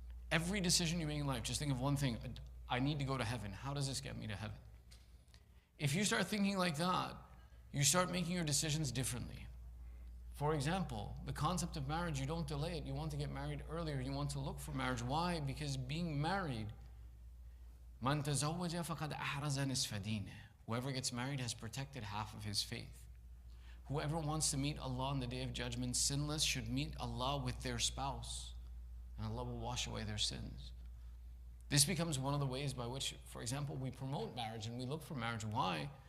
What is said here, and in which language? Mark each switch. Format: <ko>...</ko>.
<en>Every decision you make in life, just think of one thing. I need to go to heaven. How does this get me to heaven? If you start thinking like that, you start making your decisions differently. For example, the concept of marriage, you don't delay it. You want to get married earlier. You want to look for marriage. Why? Because being married,</en> <ar>مَنْ تَزَوَّجَ فَقَدْ أَحْرَزَ نِصْفَ دِينِهِ.</ar> <en>Whoever gets married has protected half of his faith. Whoever wants to meet Allah on the Day of Judgment sinless should meet Allah with their spouse, and Allah will wash away their sins. This becomes one of the ways by which, for example, we promote marriage and we look for marriage. Why?</en>